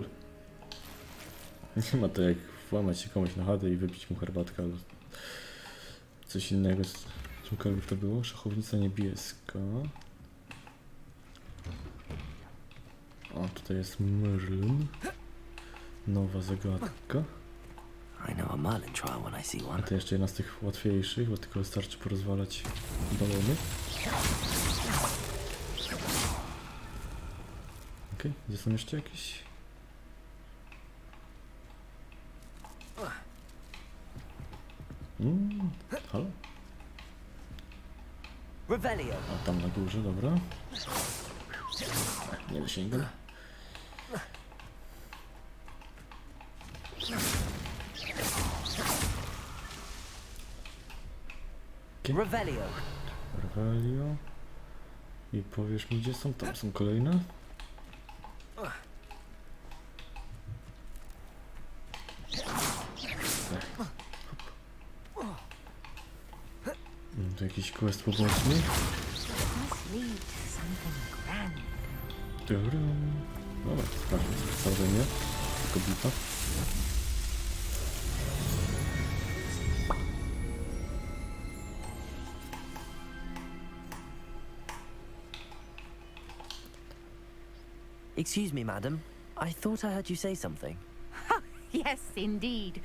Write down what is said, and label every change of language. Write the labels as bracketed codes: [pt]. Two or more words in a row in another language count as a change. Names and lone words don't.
[pl] Nie ma to jak włamać się komuś na chatę i wypić mu herbatkę albo coś innego. Cokolwiek to było? Szachownica niebieska. O, tutaj jest Merlin. Nowa zagadka. [en] I know a Merlin trial when I see A one. [pl] to jeszcze jedna z tych łatwiejszych, bo tylko wystarczy porozwalać balony. Okej, gdzie są jeszcze jakieś? Halo? Revelio. A tam na górze, dobra. Nie dosięgam. Revelio. Revelio. I powiesz mi, gdzie są? Tam są kolejne. Tu jakiś quest poboczny. Dobra, sprawdźmy sprawdzenie. Kobieta. [en] Excuse me, madam. I thought I heard you say something. Yes, indeed.